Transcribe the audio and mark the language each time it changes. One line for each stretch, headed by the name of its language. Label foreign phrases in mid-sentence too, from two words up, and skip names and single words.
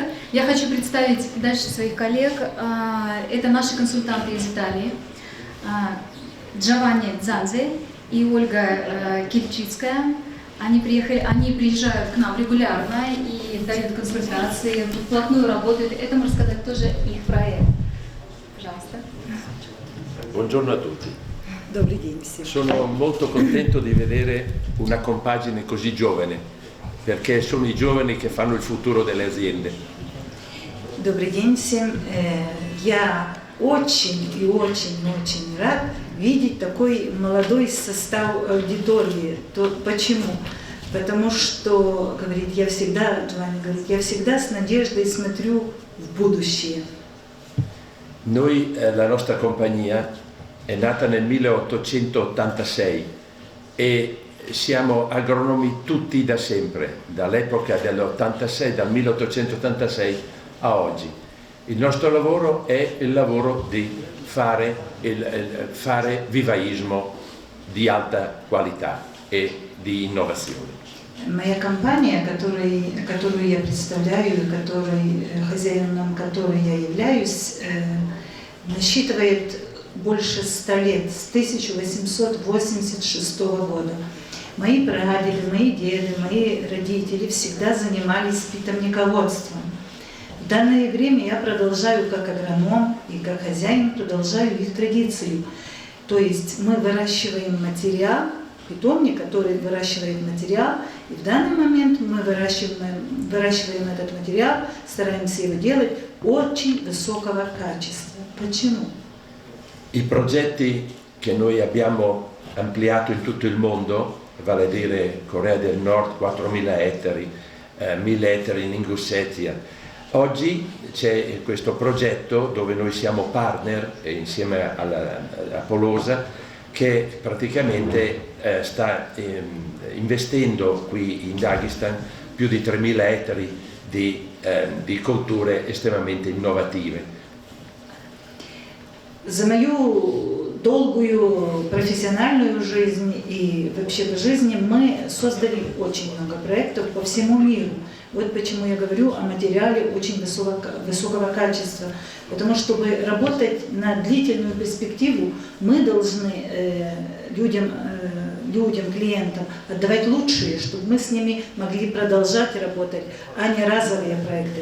Russian: Я хочу представить дальше своих коллег. Это наши консультанты из Италии. Джованни Дзанзе и Ольга Кильчицкая. Они приезжают к нам регулярно и дают консультации, вплотную работают. Это, можно сказать, тоже их проект. Пожалуйста.
Italian: Buongiorno a tutti.
Russian: Добрый день всем.
Italian: Sono molto contento di vedere una compagine così giovane, perché sono i giovani che fanno il futuro delle aziende.
Russian: Добрый день всем. Я очень рад видеть такой молодой состав аудитории. Почему? Потому что, говорит, Джованни говорит, я всегда с надеждой смотрю в будущее.
Italian: Noi, la nostra compagnia è nata nel 1886 e siamo agronomi tutti da sempre, dall'epoca dell'86, dal 1886 a oggi. Il nostro lavoro è il lavoro di fare vivaismo di alta qualità e di innovazione.
Russian: Моя компания, которую я представляю, хозяином которой я являюсь, насчитывает больше 100 лет, с 1886 года. Мои прадеды, мои деды, мои родители всегда занимались питомниководством. В данное время я продолжаю как агроном и как хозяин продолжаю их традицию. То есть мы выращиваем материал, питомник, который выращивает материал, И в данный момент мы выращиваем этот материал, стараемся его делать очень высокого качества. Почему?
Italian: I progetti che noi abbiamo ampliato in tutto il mondo, vale a dire Corea del Nord 4.000 ettari, 1.000 ettari in Ingussetia. Oggi c'è questo progetto dove noi siamo partner insieme a Polosa, che praticamente sta investendo qui in Dagestan più di 3.000 ettari di colture estremamente innovative.
Russian: За мою долгую профессиональную жизнь и вообще в жизни мы создали очень много проектов по всему миру. Вот почему я говорю о материале очень высокого качества. Потому что, чтобы работать на длительную перспективу, мы должны людям, клиентам отдавать лучшие, чтобы мы с ними могли продолжать работать, а не разовые проекты.